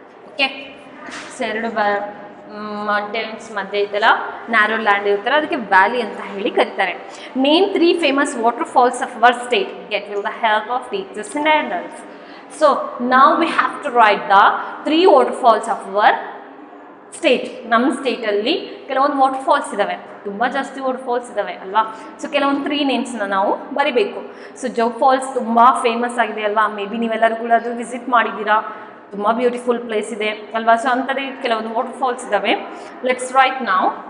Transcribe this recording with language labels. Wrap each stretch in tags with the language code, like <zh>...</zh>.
<kn>Okay, so ಎರಡು mountains ಮಧ್ಯೆ ಇದೆಲ್ಲ ನ್ಯಾರೋ ಲ್ಯಾಂಡ್ ಇರ್ತಾರೆ, ಅದಕ್ಕೆ ವ್ಯಾಲಿ ಅಂತ ಹೇಳಿ ಕರೀತಾರೆ.</kn> <en>Name 3 famous waterfalls of our state. Get with the help of teachers and adults. So now we have to write the 3 waterfalls of our state.</en> <kn>ನಮ್ಮ ಸ್ಟೇಟಲ್ಲಿ ಕೆಲವೊಂದು ವಾಟರ್ಫಾಲ್ಸ್ ಇದ್ದಾವೆ, ತುಂಬ ಜಾಸ್ತಿ ವಾಟರ್ಫಾಲ್ಸ್ ಇದ್ದಾವೆ ಅಲ್ವಾ? ಸೊ ಕೆಲವೊಂದು 3 ನೇಮ್ಸ್ನ ನಾವು ಬರಿಬೇಕು. ಸೊ ಜೋಗ್ ಫಾಲ್ಸ್ ತುಂಬ ಫೇಮಸ್ ಆಗಿದೆ ಅಲ್ವಾ?</kn> <en>maybe</en> <kn>ನೀವೆಲ್ಲರೂ ಕೂಡ ಅದು ವಿಸಿಟ್ ಮಾಡಿದ್ದೀರಾ, ತುಂಬ ಬ್ಯೂಟಿಫುಲ್ ಪ್ಲೇಸ್ ಇದೆ ಅಲ್ವಾ? ಸೊ ಅಂಥದ್ದೇ ಕೆಲವೊಂದು ವಾಟರ್ಫಾಲ್ಸ್ ಇದ್ದಾವೆ.</kn> <en>let's right</en> <kn>ನಾವು.</kn>